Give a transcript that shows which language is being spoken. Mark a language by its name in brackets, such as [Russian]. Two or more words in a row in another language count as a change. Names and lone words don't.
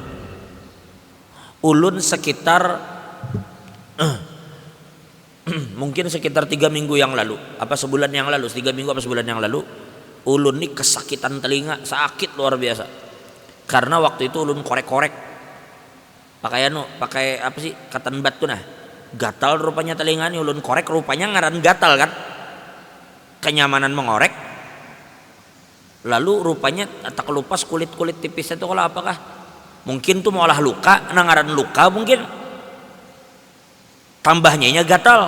[Banjar] Ulun sekitar mungkin sekitar 3 minggu yang lalu, apa sebulan yang lalu, 3 minggu apa sebulan yang lalu, ulun nih kesakitan telinga, sakit luar biasa. Karena waktu itu ulun korek-korek pakai apa sih, [English] cotton bud [Banjar] tuh nah. Gatal rupanya telinga nih, ulun korek rupanya ngaran gatal kan, kenyamanan mengorek. Lalu rupanya tak kelupas kulit-kulit tipisnya itu kalau apakah mungkin tuh mau olah luka, ngaran luka mungkin, tambahnya gatal.